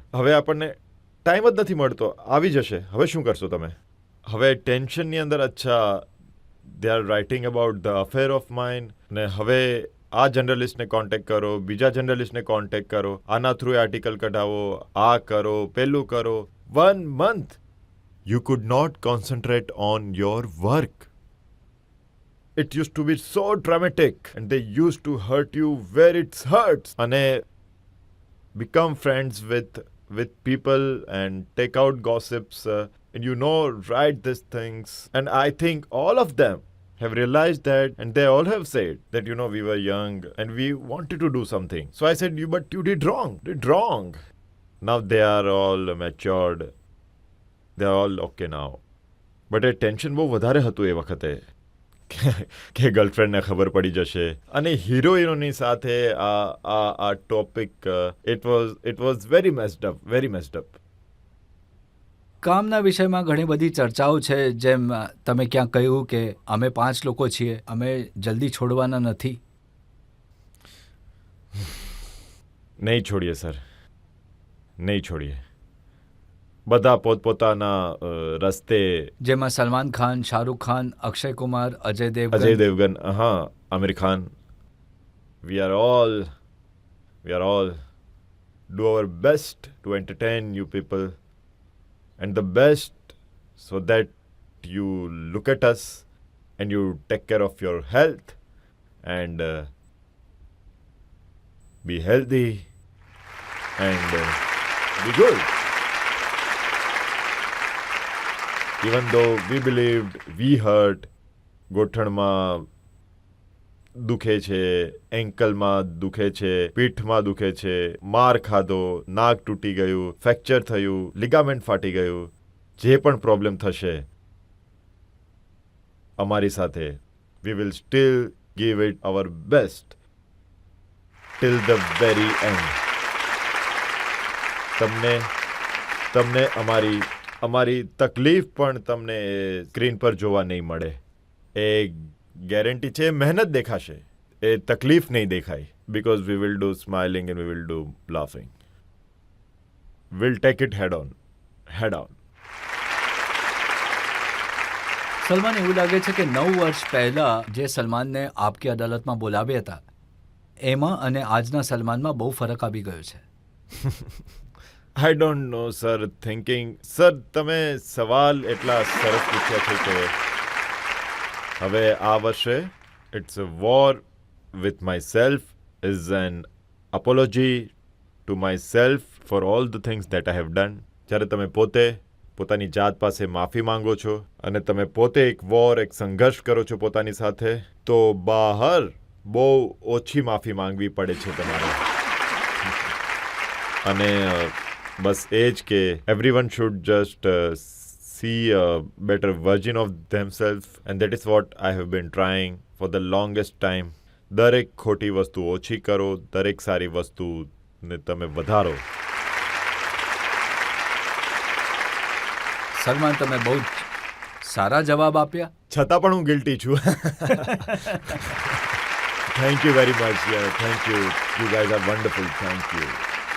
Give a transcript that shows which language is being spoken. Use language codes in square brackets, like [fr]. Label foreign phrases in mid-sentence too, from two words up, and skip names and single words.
[gu] હવે આપણને ટાઈમ જ નથી મળતો, આવી જશે. હવે શું કરશો તમે? હવે ટેન્શનની અંદર અચ્છા [en] they are writing about the affair of mind, [gu] ને હવે આ જર્નલિસ્ટને કોન્ટેક્ટ કરો, બીજા જર્નલિસ્ટને કોન્ટેક્ટ કરો, આના થ્રુ આર્ટિકલ કઢાવો, આ કરો, પેલું કરો. [en] 1 month you could not concentrate on your work. It used to be so dramatic and they used to hurt you where it hurts. And become friends with people and take out gossips and write these things. And I think all of them have realized that, and they all have said that we were young and we wanted to do something. So I said, but you did wrong. Now they are all matured, they are all okay now. But a tension [gu] બહુ વધારે હતું એ વખતે કે ગર્લફ્રેન્ડને ખબર પડી જશે. અને હિરોઈનોની સાથે આ ટોપિક, [en] it was very messed up. [gu] કામના વિષયમાં ઘણી બધી ચર્ચાઓ છે, જેમ તમે ક્યાં કહ્યું કે અમે 5 લોકો છીએ, અમે જલ્દી છોડવાના નથી. નહીં છોડીએ સર, નહીં છોડીએ. બધા પોતપોતાના રસ્તે, જેમાં સલમાન ખાન, શાહરૂખ ખાન, અક્ષય કુમાર, અજય દેવગન, હા, આમિર ખાન. [en] we are all do our best to entertain you people, and the best so that you look at us and you take care of your health and be healthy and be good. Even though we believed, we heard, [gu] ગોઠણમાં દુખે છે, એન્કલમાં દુખે છે, પીઠમાં દુખે છે, માર ખાધો, નાક તૂટી ગયું, ફ્રેક્ચર થયું, લિગામેન્ટ ફાટી ગયું, જે પણ પ્રોબ્લેમ થશે અમારી સાથે, [en] we will still give it our best till the very end. [gu] તમને અમારી તકલીફ પણ તમને સ્ક્રીન પર જોવા નહીં મળે, એ ગેરંટી છે. મહેનત દેખાશે, એ તકલીફ નહીં દેખાય, [en] because we will do smiling and we will do laughing. We'll take it head on. [gu] સલમાન, એવું લાગે છે કે 9 વર્ષ પહેલા જે સલમાનને આપકી અદાલતમાં બોલાવ્યા હતા, એમાં અને આજના સલમાનમાં બહુ ફરક આવી ગયો છે. [en] I don't know, sir. Thinking, sir, [gu] તમે સવાલ એટલા સરસ પૂછ્યા છે કે હવે આ વર્ષે [en] it's a war with myself, is an apology to myself for all the things that I have done. [gu] જ્યારે તમે પોતાની જાત પાસે માફી માંગો છો અને તમે પોતે એક વોર, એક સંઘર્ષ કરો છો પોતાની સાથે, તો બહાર બહુ ઓછી માફી માંગવી પડે છે તમારે. અને બસ એ જ કે [en] everyone should just see a better version of themselves, and that is what I have been trying for the longest time. [gu] દરેક ખોટી વસ્તુ ઓછી કરો, દરેક સારી વસ્તુને તમે વધારો. સલમાન, તમે બહુ સારા જવાબ આપ્યા, છતાં પણ હું ગિલ્ટી છું. [en] Thank you very much. Yeah, thank you. You guys are wonderful. Thank you.